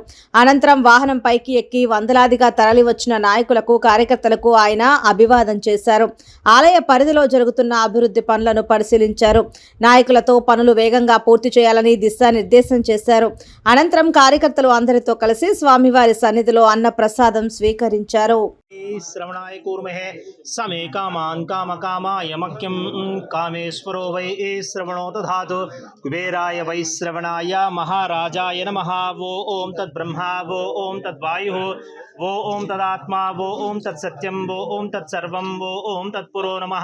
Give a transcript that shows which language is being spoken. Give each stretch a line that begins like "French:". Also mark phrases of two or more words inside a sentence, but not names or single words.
Telugu: అనంతరం వాహనం పైకి ఎక్కి వందలాదిగా తరలి వచ్చిన నాయకులకు కార్యకర్తలకు ఆయన అభివాదం చేశారు. ఆలయ పరిధిలో జరుగుతున్న అభివృద్ధి పనులను పరిశీలించారు. నాయకులతో పనులు వేగంగా పూర్తి చేయాలని దిశానిర్దేశం చేశారు. అనంతరం కార్యకర్తలు అందరితో కలిసి స్వామివారి సన్నిధిలో అన్న ప్రసాదం స్వీకరించారు.
Sanskrit: श्रवणाय कूर्महे समे कामान् कामकामाय मह्यं कामेश्वरो वै श्रवणो दधातु कुबेराय वै श्रवणाय महाराजाय नमः। वो ओं तद्ब्रह्मा वो ओं तद्वायुः वो ओं तदात्मा वो ओं तत्सत्यं वो ओं तत्सर्वं वो ओं तत्पुरो नमः।